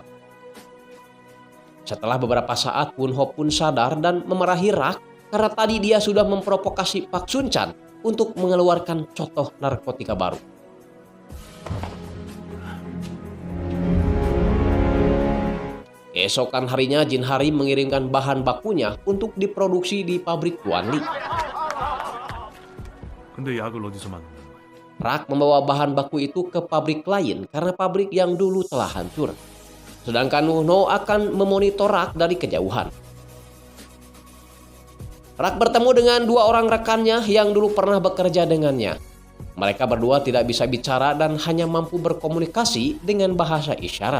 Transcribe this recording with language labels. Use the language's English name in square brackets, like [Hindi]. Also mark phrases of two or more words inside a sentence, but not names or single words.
[Indonesian] Setelah beberapa saat Wunho pun sadar dan memarahi Rak karena tadi dia sudah memprovokasi Pak Sun-chan untuk mengeluarkan contoh narkotika baru. Keesokan harinya Jin Harim mengirimkan bahan bakunya untuk diproduksi di pabrik Tuan Lee. [Korean] 근데 약을 어디서 만든 거야? [Indonesian] Rak membawa bahan baku itu ke pabrik lain karena pabrik yang dulu telah hancur. Sedangkan Wunho akan memonitor Rak dari kejauhan. Rak bertemu dengan dua orang rekannya yang dulu pernah bekerja dengannya. Mereka berdua tidak bisa bicara dan hanya mampu berkomunikasi dengan bahasa isyarat.